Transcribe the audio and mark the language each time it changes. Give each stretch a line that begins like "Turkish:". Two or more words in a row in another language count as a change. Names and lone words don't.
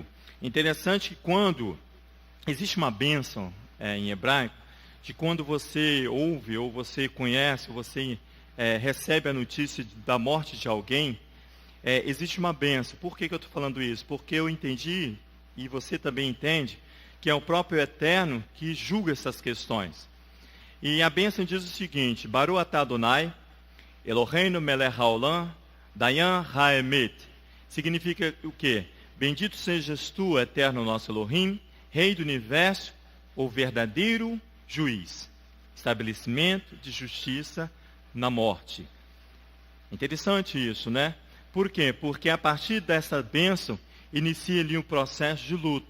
Portuguese: Interessante que quando existe uma bênção em hebraico, de quando você ouve, ou você conhece, ou você recebe a notícia da morte de alguém, existe uma bênção. Por que eu estou falando isso? Porque eu entendi, e você também entende, que é o próprio Eterno que julga essas questões. E a bênção diz o seguinte:
Hebrew: ברוך אתה אדוני, אלוהינו מלך העולם, דיין האמת.
Portuguese: Significa o quê? Bendito sejas tu, Eterno nosso Elohim, Rei do Universo, o verdadeiro juiz. Estabelecimento de justiça na morte. Interessante isso, né? Por quê? Porque a partir dessa bênção, inicia ali um processo de luto.